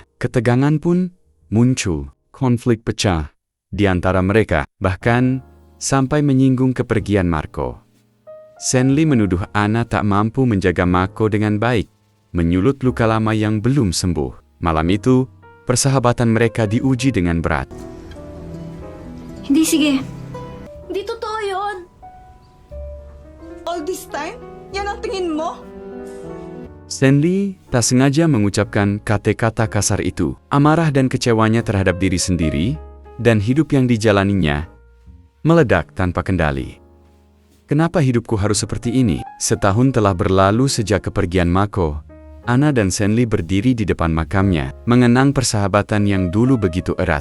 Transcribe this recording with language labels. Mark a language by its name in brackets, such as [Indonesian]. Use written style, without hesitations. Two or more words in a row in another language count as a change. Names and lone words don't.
[Indonesian] Ketegangan pun muncul, konflik pecah di antara mereka, bahkan sampai menyinggung kepergian Marco. Senli menuduh Ana tak mampu menjaga Mako dengan baik, menyulut luka lama yang belum sembuh. Malam itu, persahabatan mereka diuji dengan berat. [Filipino] Hindi, sige. Hindi totoo yun. [English] All this time? [Filipino] Yan ang tingin mo? [Indonesian] Senli tak sengaja mengucapkan kata-kata kasar itu. Amarah dan kecewanya terhadap diri sendiri dan hidup yang dijalaninya meledak tanpa kendali. Kenapa hidupku harus seperti ini? Setahun telah berlalu sejak kepergian Mako. Ana dan Senli berdiri di depan makamnya, mengenang persahabatan yang dulu begitu erat.